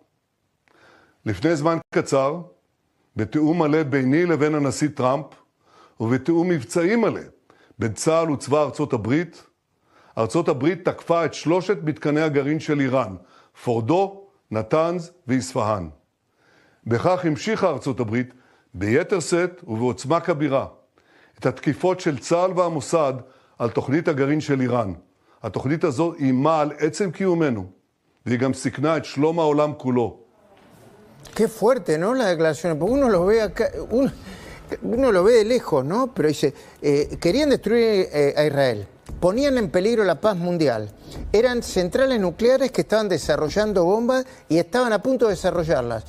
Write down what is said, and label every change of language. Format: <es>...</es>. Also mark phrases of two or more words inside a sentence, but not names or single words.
<he>לפני זמן קצר, בתיאום מלא ביני לבין הנשיא טראמפ, ובתיאום מבצעי מלא בין צה"ל וצבא ארצות הברית, ארצות הברית תקפה את 3 מתקני הגרעין של איראן, פורדו, נתנז ואספהאן. בכך המשיכה ארצות הברית ביתר שאת ובעוצמה כבירה את התקיפות של צה"ל והמוסד על תוכנית הגרעין של איראן. התוכנית הזו אימה על עצם קיומנו, והיא גם סיכנה את שלום העולם כולו.</he> <es>Qué fuerte, ¿no? La declaración, porque uno lo ve acá, uno lo ve de lejos, ¿no? Pero dice, querían destruir a Israel, ponían en peligro la paz mundial, eran centrales nucleares que estaban desarrollando bombas y estaban a punto de desarrollarlas.</es>